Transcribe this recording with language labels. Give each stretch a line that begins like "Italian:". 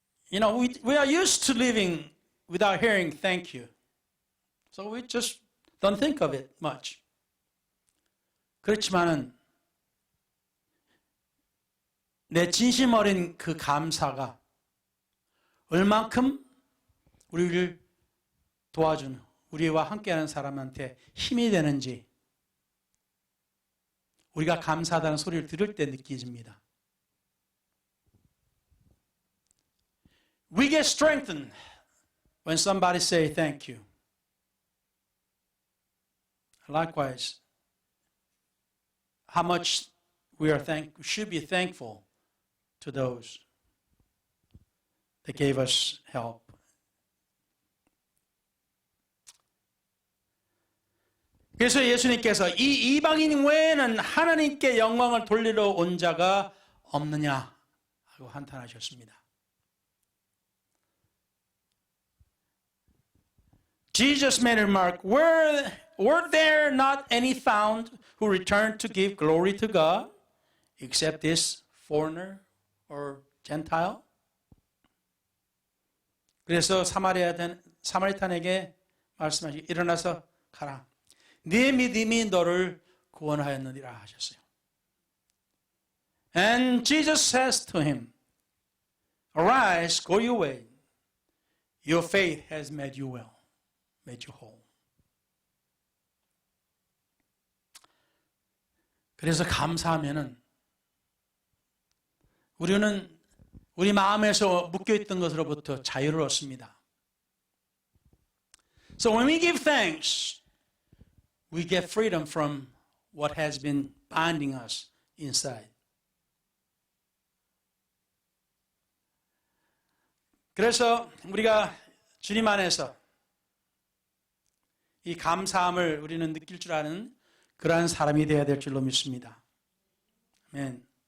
English: You know, we are used to living without hearing thank you. So we just don't think of it much.
Korean: 그렇지만은 내 진심 어린 그 감사가 얼만큼 우리를 도와주는, 우리와 함께하는 사람한테 힘이 되는지 우리가 감사하다는 소리를 들을 때 느껴집니다.
English: We get strengthened when somebody say thank you. Likewise, how much we should be thankful to those that gave us help.
Korean: 그래서 예수님께서 이 이방인 외에는 하나님께 영광을 돌리러 온 자가 없느냐 하고 한탄하셨습니다.
English: Jesus made a remark, were there not any found who returned to give glory to God except this foreigner or Gentile?
Korean: 그래서 사마리탄에게 말씀하시기 일어나서 가라. 네 믿음이 너를 구원하였느니라 하셨어요.
English: And Jesus says to him, arise, go your way. Your faith has made you well. Made you whole.
Korean: 그래서 감사하면은 우리는 우리 마음에서 묶여있던 것으로부터 자유를 얻습니다.
English: So when we give thanks, we get freedom from what has been binding us inside.
Korean: 그래서 우리가 주님 안에서 이 감사함을 우리는 느낄 줄 아는 그러한 사람이 되어야 될 줄로 믿습니다. 아멘.